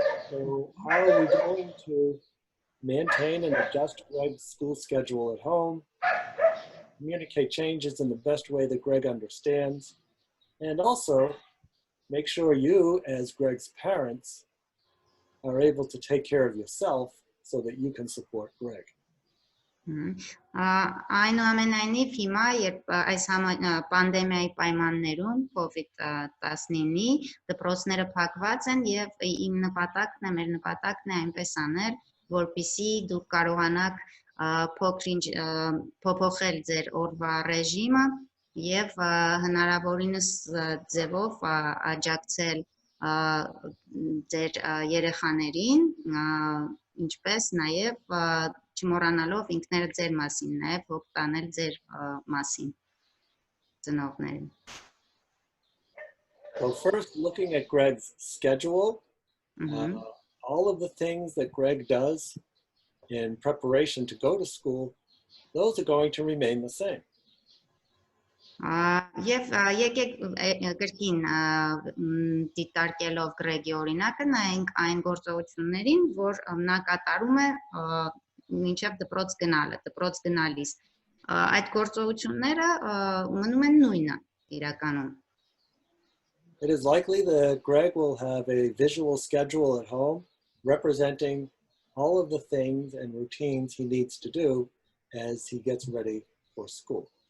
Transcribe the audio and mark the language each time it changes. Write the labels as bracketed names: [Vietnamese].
[English] So how are we going to maintain and adjust Greg's school schedule at home, communicate changes in the best way that Greg understands, and also make sure you, as Greg's parents, are able to take care of yourself so that you can support Greg? [Armenian] Այնուամենայնիվ հիմա, երբ այս պանդեմիայի պայմաններում COVID-19-ի դպրոցները փակված են եւ իմ նպատակն է, մեր նպատակն է այնպես անել, որպեսզի դուք կարողանաք փոքրինչ փոփոխել ձեր օրվա ռեժիմը եւ հնարավորինս ձևով աջակցել ձեր երեխաներին, ինչպես նաև չմոռանալով ինքներդ ձեր մասին, նաև հոգ տանել ձեր մասին ծնողներին։ [English] So first, looking at Greg's schedule, all of the things that Greg does in preparation to go to school, those are going to remain the same. [Armenian] Եվ եկեք կրկին դիտարկելով Գրեգի օրինակը նայենք այն գործողություններին, որ նա կատարում է մինչև դպրոց գնալը, դպրոց գնալիս։ Այդ գործողությունները մնում են նույնը իրականում։ [English] It is likely that Greg will have a visual schedule at home representing all of the things and routines he needs to do as he gets ready for school.